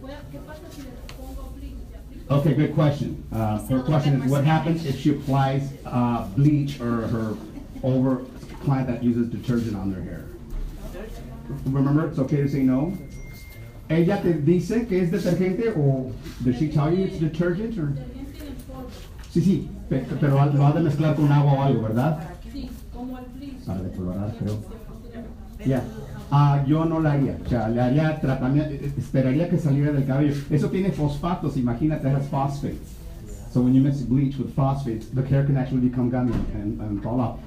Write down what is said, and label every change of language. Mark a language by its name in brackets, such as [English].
[Spanish] ¿qué pasa si le pongo bleach? [English] Okay, good question. Her question is, what happens if she applies bleach or her over client that uses detergent on their hair? Remember, it's okay to say no. [Spanish] ¿Ella te dice que es detergente o [English] does she tell you it's detergent? Or? [Spanish] Detergente en polvo. Sí, pero lo ha de mezclar con agua o algo, ¿verdad? Sí, como el bleach. Para decolorar, creo. Ya. Yo no la haría, o sea, le haría tratamiento, esperaría que saliera del cabello. Eso tiene fosfatos, imagínate, [English] has phosphates. So when you mix bleach with phosphates, the hair can actually become gummy and fall off.